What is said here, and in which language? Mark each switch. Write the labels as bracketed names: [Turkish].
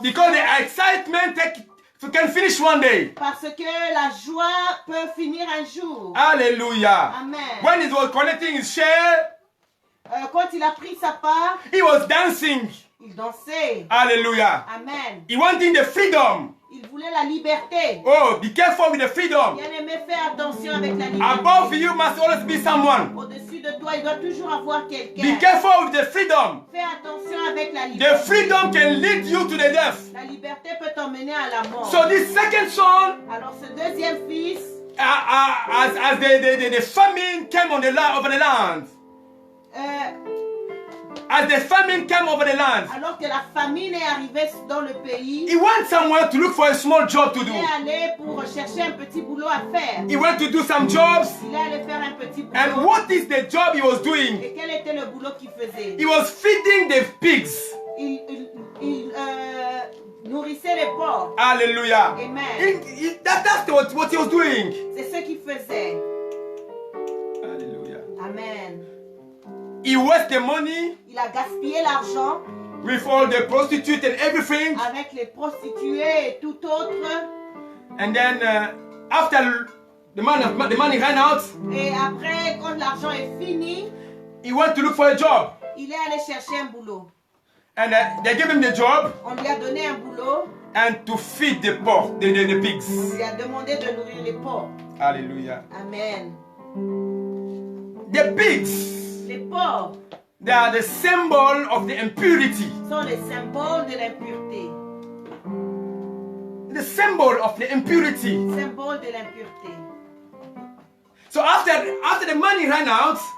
[English] Because the excitement can finish one day. [French] Parce que la joie peut finir un jour. [English] Hallelujah. Amen. When he was collecting his share, [French] Quand il a pris sa part, [English] he was dancing. [French] il dansait. [English] Hallelujah. Amen. He wanted the freedom. [French] Il voulait la liberté. [English] Oh, be careful with the freedom. [French] Bien-aimé, fais attention avec la liberté. [English] Above you must always be someone. [French] Au-dessus de toi, il doit toujours avoir quelqu'un. [English] Be careful with the freedom. [French] Fais attention avec la liberté. [English] The freedom can lead you to the death. [French] La liberté peut t'emmener à la mort. [English] So this second son, [French] Alors ce deuxième fils, [English] as the famine came on over the land, as the famine came over the land, [French] alors que la famine est arrivée dans le pays, [English] he went somewhere to look for a small job to [French] il [English] do. [French] est allé pour chercher un petit boulot à faire. [English] He went to do some jobs. [French] Il est allé faire un petit boulot. [English] And what is the job he was doing? [French] Et quel était le boulot qu'il faisait? [English] He was feeding the pigs. [French] Il nourrissait les porcs. [English] Hallelujah. Amen. That's what he was doing. [French] C'est ce qu'il faisait. [English] Hallelujah. Amen. He wasted the money [French] Il a gaspillé l'argent [English] with all the prostitutes and everything. [French] avec les prostituées et tout autre. [English] And then after the money ran out, [French] Et après, quand l'argent est fini, [English] he went to look for a job. [French] il est allé chercher un boulot. [English] And they gave him the job [French] On lui a donné un boulot. [English] and to feed the pork, the [French] On [English] pigs. [French] lui a demandé de nourrir les porcs. [English] Hallelujah. Amen. The pigs, [French] Les porcs [English] they are the symbol of the impurity. [French] sont les symboles de l'impureté. [English] The symbol of the impurity. [French] Symbole de l'impureté. [English] So after the money ran out,